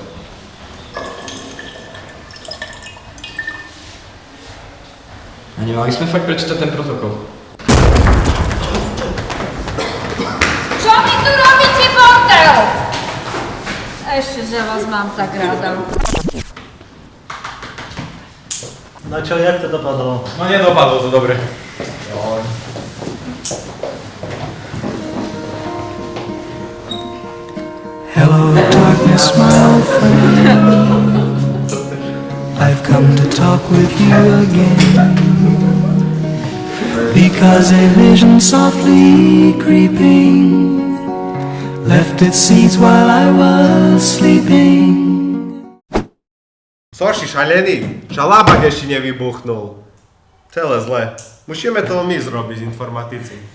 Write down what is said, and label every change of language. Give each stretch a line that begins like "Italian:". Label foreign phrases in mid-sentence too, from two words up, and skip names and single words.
Slovak: A nemali sme fakt prečítať ten protokol. Čo mi tu robíte, bordel? Ešte, že vás mám tak rada. No čo, jak to dopadlo? No nedopadlo to dobre.
English: Hello, darkness, my old friend. I've come to talk with you again. Because a vision softly creeping left its seeds while I was sleeping.
Slovak: Sorši, šalený, žalabak ešte nevybuchnul. Celé zle. Musíme to my zrobiť, informatici.